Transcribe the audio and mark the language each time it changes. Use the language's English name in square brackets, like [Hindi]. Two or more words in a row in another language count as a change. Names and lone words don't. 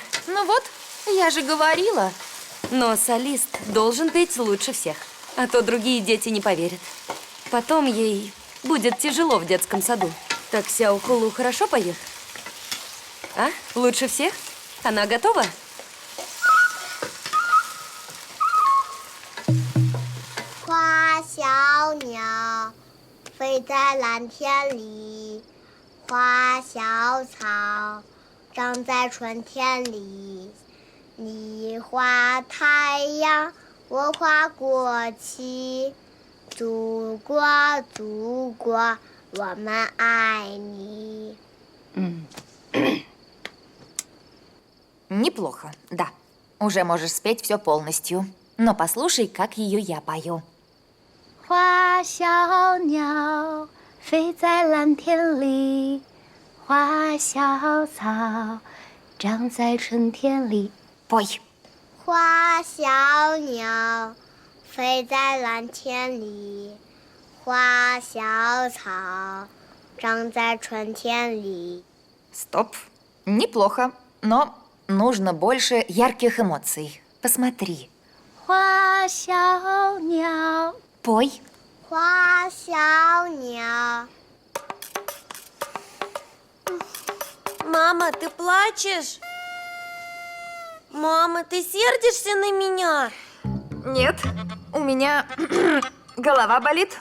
[Russian] Ну вот, я же говорила. Но солист должен петь лучше всех. А то другие дети не поверят. Потом ей будет тяжело в детском саду. Так Сяохулу хорошо поет? А? Лучше всех? Она готова? [Chinese] 花小鸟飞在蓝天里，花小草长在春天里。你画太阳，我画国旗。祖国，祖国，我们爱你。 [Russian] Неплохо, да. Уже можешь спеть все полностью. Но послушай, как ее я пою. [Chinese] 花小鸟飞在蓝天里，花小草长在春天里。 [Russian] Пой. [Chinese] 花小鸟飞在蓝天里，花小草长在春天里。 [Russian] Стоп. Неплохо, но нужно больше ярких эмоций. Посмотри. [Chinese] 花小鸟， [Russian] Пой. [Chinese] 花小鸟。 [Russian] Мама, ты плачешь? Мама, ты сердишься на меня? Нет, у меня голова болит.